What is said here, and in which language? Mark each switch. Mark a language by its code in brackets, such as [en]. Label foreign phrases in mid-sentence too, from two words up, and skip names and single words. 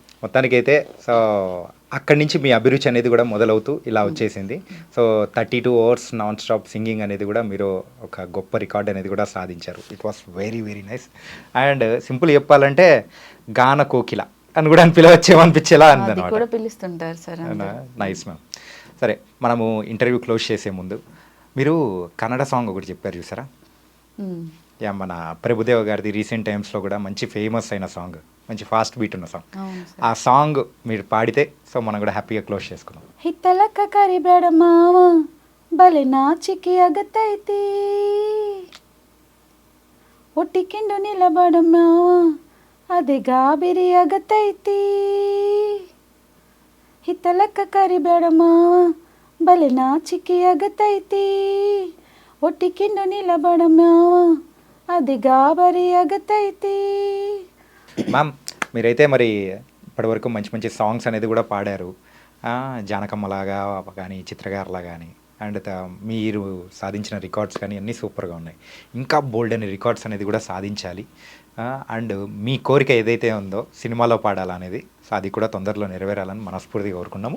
[te] మొత్తానికైతే సో అక్కడి నుంచి మీ అభిరుచి అనేది కూడా మొదలవుతూ ఇలా వచ్చేసింది. సో [en] 32 hours non stop singing [te] అనేది కూడా మీరు ఒక గొప్ప రికార్డ్ అనేది కూడా సాధించారు. [en] It was very very nice. and simple [te] చెప్పాలంటే గాన కోకిల అని కూడా అని పిలవచ్చేమనిపించేలా అది కూడా అందనమాట. పిలుస్తుంటారు సార్. [en] Nice ma'am. [te] సరే, మనము [en] interview close [te] చేసే ముందు మీరు [en] Kannada song [te] ఒకటి చెప్పారు చూసారా? యా, మన ప్రభుదేవ గారిది [en] recent times [te] కూడా మంచి ఫేమస్ అయిన సాంగ్, మంచి [en] fast beat [te] ఉన్న సాంగ్. అవును సార్. ఆ సాంగ్ మీరు పాడితే సో మనం కూడా హ్యాపీగా క్లోజ్ చేసుకున్నాం. [kn] ಹಿತ್ತಲಕ್ಕ ಕರಿಬೇಡ ಮಾವ ಬಲೆ ನಾಚಿಕೆ ಆಗತೈತಿ ಒಟ್ಟಿಕೊಂಡು ನಿಲಬಡ ಮಾವ ಅದೇ ಗಾಬರಿ ಆಗತೈತಿ ಹಿತ್ತಲಕ್ಕ ಕರಿಬೇಡ ಮಾವ ಬಲೆ ನಾಚಿಕೆ ಆಗತೈತಿ ಒಟ್ಟಿಕೊಂಡು ನಿಲಬಡ ಮಾವ ಅದಿ ಗಾಬರಿ ಅಗತೈತಿ. [te] మ్యామ్, మీరైతే మరి ఇప్పటివరకు మంచి మంచి సాంగ్స్ అనేది కూడా పాడారు. జానకమ్మలాగా కానీ, చిత్రగారులా కానీ, అండ్ మీరు సాధించిన రికార్డ్స్ కానీ అన్నీ సూపర్గా ఉన్నాయి. ఇంకా బోల్డ్ అనే రికార్డ్స్ అనేది కూడా సాధించాలి. అండ్ మీ కోరిక ఏదైతే ఉందో సినిమాలో పాడాలనేది, సో అది కూడా తొందరలో నెరవేరాలని మనస్ఫూర్తిగా కోరుకున్నాము.